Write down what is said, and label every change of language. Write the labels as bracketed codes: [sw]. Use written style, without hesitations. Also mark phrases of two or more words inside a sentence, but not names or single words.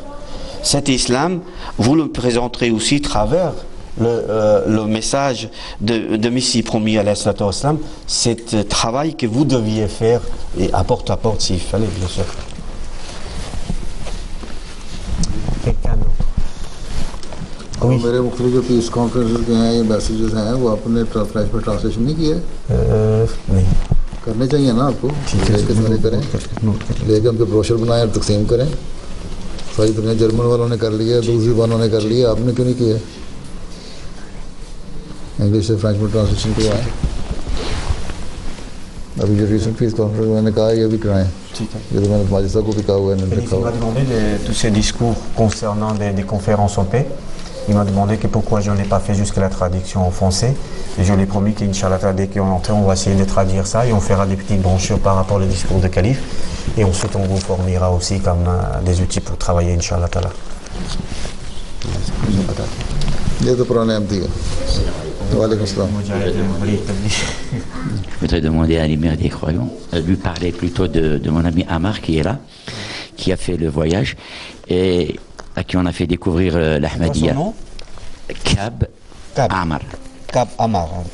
[fr] Cet islam, vous le présenterez aussi à travers le message de Messie promis à l'islam, c'est travail que vous deviez faire et à porte s'il fallait, bien sûr. Quelqu'un d'autre? Oui. [ur] میرے مختلف جو [en] peace conference [ur] کے ہیں یہ میسیجز ہیں وہ آپ نے فرنچ میں ٹرانسلیشن نہیں کیے? نہیں کرنے چاہئیں نا آپ کو، کتنے کریں، لے کے ان کے بروشر بنائیں اور تقسیم کریں. ساری دنیا جرمن والوں نے کر لیا، دوسری والوں نے کر لیا، آپ نے کیوں نہیں کیا? انگلش سے فرنچ میں ٹرانسلیشن کروائیں. ابھی جو [en] recent peace conference [ur] میں نے کہا یہ بھی کرائیں، یہ تو میں نے مجسٹریٹ کو بھی کہا ہوا ہے, [fr] Il m'a demandé tous ces discours concernant des conférences en paix. Il m'a demandé que pourquoi je n'ai pas fait jusqu'à la traduction en français. Et je lui ai promis qu'Inch'Allah, dès qu'on est entré, on va essayer de traduire ça et on fera des petites brochures par rapport au discours de calife. Et ensuite, on vous fournira aussi comme des outils pour travailler, Inch'Allah. [ur] یہ تو پرانے احمدی ہیں. [ar] وعليكم السلام. [fr] Je voudrais demander à l'émir des croyants, lui parler plutôt de mon ami Amar qui est là, qui a fait le voyage et à qui on a fait découvrir l'Ahmadiyya. Kab Amar. Kab Amar.